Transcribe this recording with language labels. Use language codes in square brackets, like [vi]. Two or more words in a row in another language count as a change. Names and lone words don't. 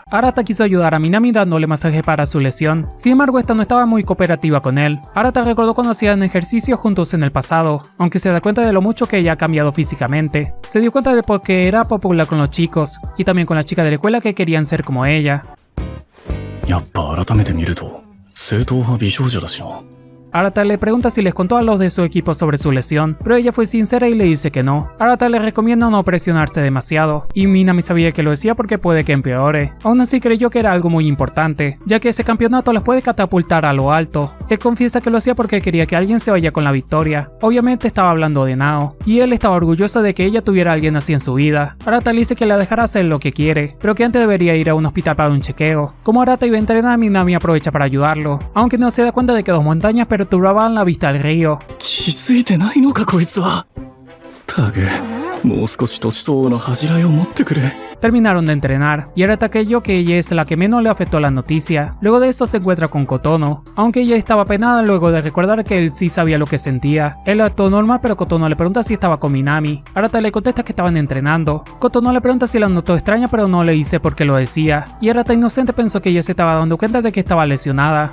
[es] Arata quiso ayudar a Minami dándole masaje para su lesión, sin embargo esta no estaba muy cooperativa con él. Arata recordó cuando hacían ejercicio juntos en el pasado, aunque se da cuenta de lo mucho que ella ha cambiado físicamente. Se dio cuenta de por qué era popular con los chicos, y también con las chicas de la escuela que querían ser como ella. [ja] やっぱ改めて見ると正統派美少女だしな。 [es] Arata le pregunta si les contó a los de su equipo sobre su lesión, pero ella fue sincera y le dice que no. Arata le recomienda no presionarse demasiado, y Minami sabía que lo decía porque puede que empeore. Aún así creyó que era algo muy importante, ya que ese campeonato las puede catapultar a lo alto. Él confiesa que lo hacía porque quería que alguien se vaya con la victoria. Obviamente estaba hablando de Nao, y él estaba orgulloso de que ella tuviera a alguien así en su vida. Arata le dice que la dejará hacer lo que quiere, pero que antes debería ir a un hospital para un chequeo. Como Arata iba a entrenar, Minami aprovecha para ayudarlo, aunque no se da cuenta de que dos montañas perturbaban la vista al río. [ja] 気づいてないのかこいつは。たく、もう少し年相応の恥じらいを持ってくれ。 [es] terminaron de entrenar y Arata creyó que ella es la que menos le afectó la noticia. Luego de eso se encuentra con Kotono, aunque ella estaba penada luego de recordar que él sí sabía lo que sentía. Él actuó normal, pero Kotono le pregunta si estaba con Minami. Arata le contesta que estaban entrenando. Kotono le pregunta si la notó extraña, pero no le dice por qué lo decía, y Arata inocente pensó que ella se estaba dando cuenta de que estaba lesionada.